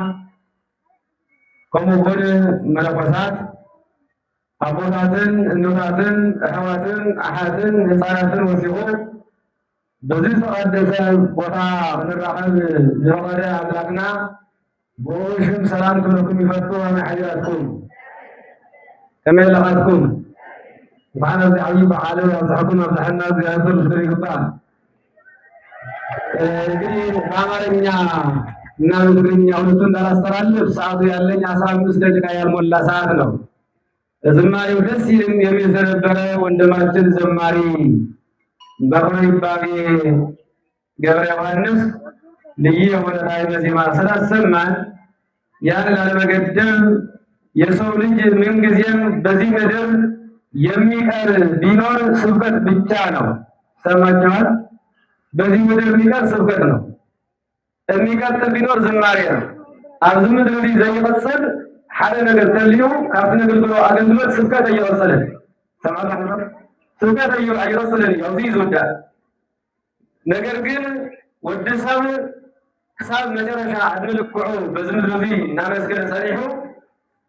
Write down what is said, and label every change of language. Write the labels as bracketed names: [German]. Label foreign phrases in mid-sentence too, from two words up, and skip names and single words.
[Tigrinya] ከምኡውን መነኮሳት አቦታትን እኖታትን አሕዋትን አሓትን ህፃናትን ወሲኹ በዚህ ተቀደሰ ቦታ ንራኸብ ዝፈቀደ አምላክና ብሽም ሰላም ክብለኩም ይፈቱ አመሓያትኩም ከመይ ለኻትኩም ባዓል ኣብዚ ዓብይ በዓል ኣብዝሐኩም ኣብዝሐና እግዚአብሔር ምስክር ይግባእ። [Amharic] እንግዲህ በአማርኛ እና በትግርኛ ሁለቱን እንዳላስተላልፍ ሰዓቱ ያለኝ 15 ደቂቃ ያልሞላ ሰዓት ነው። ዝማሬው ደስ የሚል ስለነበረ ወንድማችን ዘማሪ በኩረ ይባቤ ገብረ ዮሐንስ ልዩ የሆነ ጣዕመ ዜማ ስላሰማን ያን ላለመገደብ የሰው ልጅ ምንጊዜም በዚህ ምድር የሚቀር ቢኖር ስብከት ብቻ ነው። ሰማችኋል? በዚህ ምድር የሚቀር ስብከት ነው። የሚቀጥል ቢኖር ዝማሬ ነው። [Tigrinya] ኣብዚ ምድር እዚ ዘይቀፅል ሓደ ነገር ተልዩ ካብቲ ነገልግሎ ኣገልግሎት ስብከት ኣይቀፅልን። ሰማዕኹም? ስብከት ኣይቀፅልን እዩ ኣብዚ ዝውዳእ ነገር ግን ወዲ ሰብ ክሳብ መጨረሻ ዕድመ ልክዑ በዚ ምድሪ እዚ እናመስገነ ፀኒሑ